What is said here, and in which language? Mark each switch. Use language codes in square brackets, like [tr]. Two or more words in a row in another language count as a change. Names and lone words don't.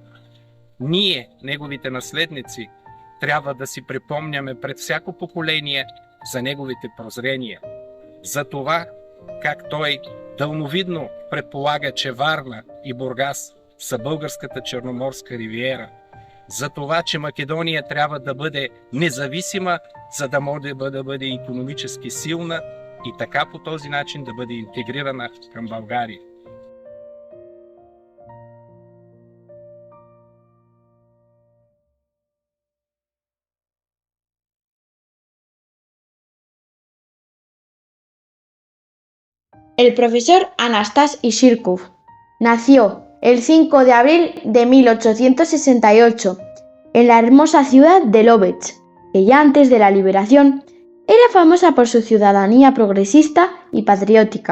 [bg] Ние, неговите наследници, трябва да си припомняме пред всяко поколение за неговите прозрения, за това как той дълновидно предполага, че Варна и Бургас са българската черноморска ривиера, за това, че Македония трябва да бъде независима, за да може да бъде икономически силна и така по този начин да бъде интегрирана към България. [es] El profesor Anastas Ishirkov nació el 5 de abril de 1868 en la hermosa ciudad de Lovech, que ya antes de la liberación era famosa por su ciudadanía progresista y patriótica.